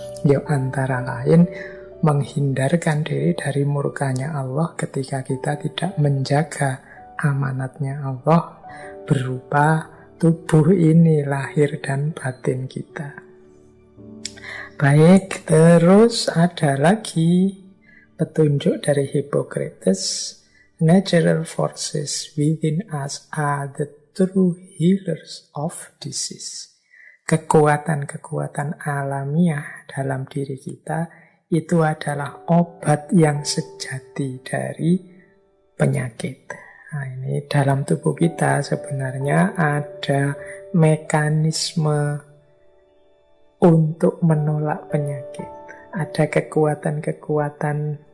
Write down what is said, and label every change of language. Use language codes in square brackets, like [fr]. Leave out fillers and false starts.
[id] Ya antara lain menghindarkan diri dari murkanya Allah ketika kita tidak menjaga amanatnya Allah berupa tubuh ini, lahir dan batin kita. Baik, terus ada lagi petunjuk dari Hippocrates. [en] Natural forces within us are the true healers of disease. [id] Kekuatan-kekuatan alamiah dalam diri kita itu adalah obat yang sejati dari penyakit. Nah, ini dalam tubuh kita sebenarnya ada mekanisme untuk menolak penyakit. Ada kekuatan-kekuatan